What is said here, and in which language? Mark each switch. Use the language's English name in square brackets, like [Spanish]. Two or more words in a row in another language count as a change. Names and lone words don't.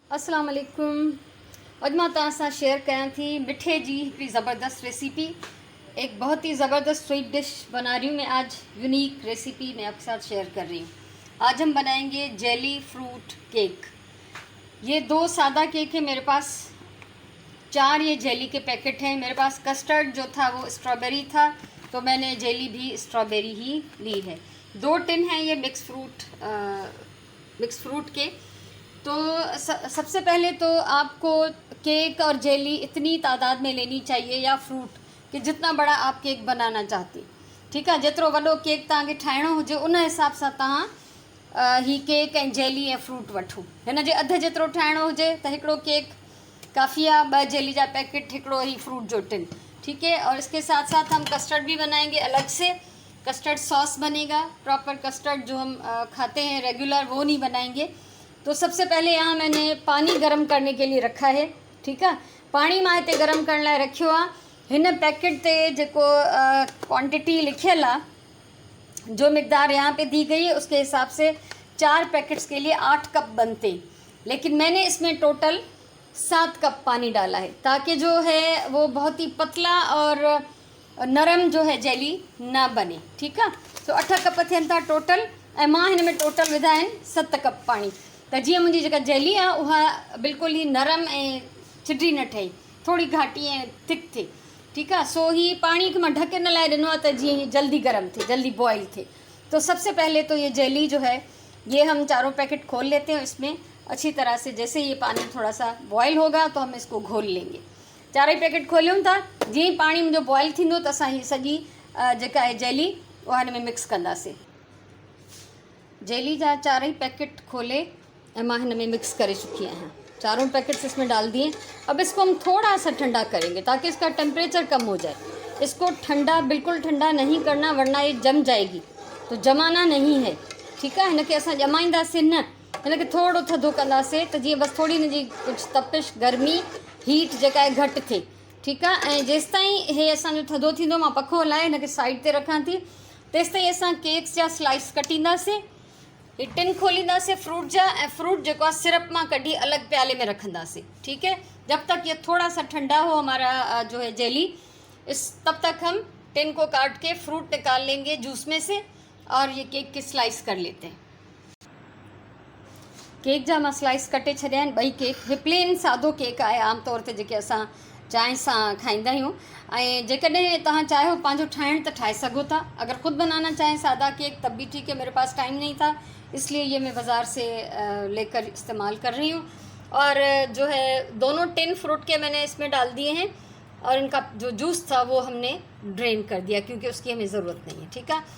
[Arabic] السلام عليكم. [Sindhi] अॼु मां तव्हां सां शेयर कयां थी मिठे जी हिकिड़ी ज़बरदस्त रेसिपी। [Urdu] ایک بہت ہی زبردست [English] sweet dish [Urdu] بنا رہی ہوں میں آج, [English] unique recipe [Urdu] میں آپ کے ساتھ شیئر کر رہی ہوں. آج ہم بنائیں گے [English] jelly fruit cake. [Urdu] ۔ یہ 2 سادہ کیک ہے میرے پاس، 4 یہ جیلی کے پیکٹ ہیں. میرے پاس کسٹرڈ جو تھا وہ اسٹرابیری تھا، تو میں نے جیلی بھی اسٹرابیری ہی لی ہے. 2 ٹن ہیں یہ [English] mix fruit [Urdu] کے. تو سب سے پہلے تو آپ کو کیک اور جیلی اتنی تعداد میں لینی چاہیے، یا فروٹ کہ جتنا بڑا آپ کیک بنانا چاہتی، ٹھیک ہے. [Sindhi] जेतिरो वॾो केक तव्हांखे ठाहिणो हुजे उन हिसाब सां तव्हां ही केक ऐं जेली ऐं फ्रूट वठो। हिन जे अधु जेतिरो ठाहिणो हुजे त हिकिड़ो केक काफ़ी आहे, 2 जेली जा पैकेट, हिकिड़ो ही फ्रूट जो टिन, [Urdu] ٹھیک ہے. اور اس کے ساتھ ساتھ ہم کسٹرڈ بھی بنائیں گے الگ سے. [English] custard sauce [Urdu] بنے گا, [English] proper custard [Urdu] جو ہم کھاتے ہیں ریگولر، وہ نہیں بنائیں گے. تو سب سے پہلے یہاں میں نے پانی گرم کرنے کے لیے رکھا ہے، ٹھیک ہے. [Sindhi] पानी मां हिते गरम करण लाइ रखियो आहे। हिन पैकेट ते जेको क्वांटिटी लिखियल आहे, [Urdu] جو مقدار یہاں پہ دی گئی ہے، اس کے حساب سے 4 پیکٹس کے لیے 8 کپ بنتے، لیکن میں نے اس میں ٹوٹل 7 کپ پانی ڈالا ہے، تاکہ جو ہے وہ بہت ہی پتلا اور نرم جو ہے جیلی نہ بنے، ٹھیک ہے. [Sindhi] तो 8 कप थियनि था टोटल, ऐं मां हिन में टोटल विधा आहिनि 7 कप पानी, त जीअं मुंहिंजी जेका जेली आहे उहा बिल्कुलु ई नरम ऐं चिटी न ठहे, थोड़ी घाटी ऐं थिक थिए, [Urdu] ٹھیک ہے. [Sindhi] सो ही पानी खे मां ढके न लाइ ॾिनो आहे त जीअं ही जल्दी गर्म थे, जल्दी बॉयल थे। [Urdu] تو سب سے پہلے تو یہ جیلی جو ہے یہ ہم چاروں پیکٹ کھول لیتے ہیں اس میں اچھی طرح سے. جیسے یہ پانی تھوڑا سا بوائل ہوگا تو ہم اس کو گھول لیں گے. [Sindhi] 4 पैकेट खोलियूं था, जीअं ही पानी मुंहिंजो बॉयल थींदो त असां ही सॼी जेका आहे जेली उहा हिन में मिक्स कंदासीं। जेली जा 4 पैकेट खोले ऐं मां हिन में मिक्स करे चुकी हैं, [Urdu] چاروں پیکٹس اس میں ڈال دیے. اب اس کو ہم تھوڑا سا ٹھنڈا کریں گے تاکہ اس کا ٹمپریچر کم ہو جائے. اس کو ٹھنڈا، بالکل ٹھنڈا نہیں کرنا، ورنہ یہ جم جائے گی، تو جمانا نہیں ہے، ٹھیک ہے. [Sindhi] इनके असां जमाईंदासीं न, इनके थोड़ो थधो कंदासीं त जीअं बस थोड़ी हिनजी कुछ तपिश, गर्मी, हीट जेका आहे घटि थिए, [Urdu] ٹھیک ہے. [Sindhi] ऐं जेसिताईं हे असांजो थधो थींदो, मां पखो हलाए हिनखे साइड ते रखां थी, तेसिताईं असां केक्स जा स्लाइस कटींदासीं। ये टिन खोलींदासीं फ्रूट जा, ऐं फ्रूट जेको आहे सिरप मां कढी अलग प्याले में रखंदासीं, [Urdu] ٹھیک ہے. جب تک یہ تھوڑا سا ٹھنڈا ہو ہمارا جو ہے جیلی، تب تک ہم ٹن کو کاٹ کے فروٹ نکال لیں گے جوس میں سے، اور یہ کیک کے سلائس کر لیتے ہیں. [Sindhi] केक जा मां स्लाइस कटे छॾिया आहिनि, 2 केक। हे प्लेन सादो केक आहे, आमतौर ते जेके असां चांहि सां खाईंदा आहियूं। ऐं जेकॾहिं तव्हां चाहियो पंहिंजो ठाहिण त ठाहे सघो था। [Urdu] اگر خود بنانا چاہیں سادہ کیک تب بھی ٹھیک ہے، میرے پاس ٹائم نہیں تھا، اس لیے یہ میں بازار سے لے کر استعمال کر رہی ہوں. اور جو ہے دونوں ٹن فروٹ کے میں نے اس میں ڈال دیے ہیں، اور ان کا جو جوس تھا وہ ہم نے ڈرین کر دیا، کیونکہ اس کی ہمیں ضرورت نہیں ہے، ٹھیک ہے.